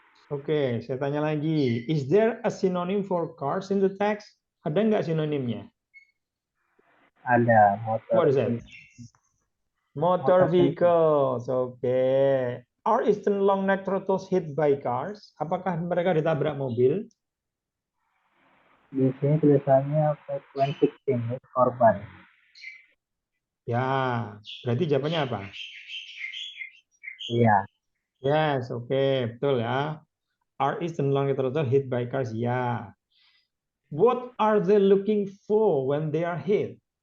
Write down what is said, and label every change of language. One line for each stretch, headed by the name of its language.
Indonesian: Oke, saya tanya lagi.
English: Is there a synonym for cars in the text?
Indonesian: Ada nggak sinonimnya? ada motor
English: What is it? Motor vehicles. Oke. Are eastern long-necked turtles hit by cars?
Indonesian: Apakah mereka ditabrak mobil? Di sini tulisannya
English: frequent victim,
Indonesian: korban. Ya, berarti jawabannya apa? Iya, Yes, oke, betul ya.
English: Are eastern long-necked turtles hit by cars? Ya. What are they looking for when they are hit?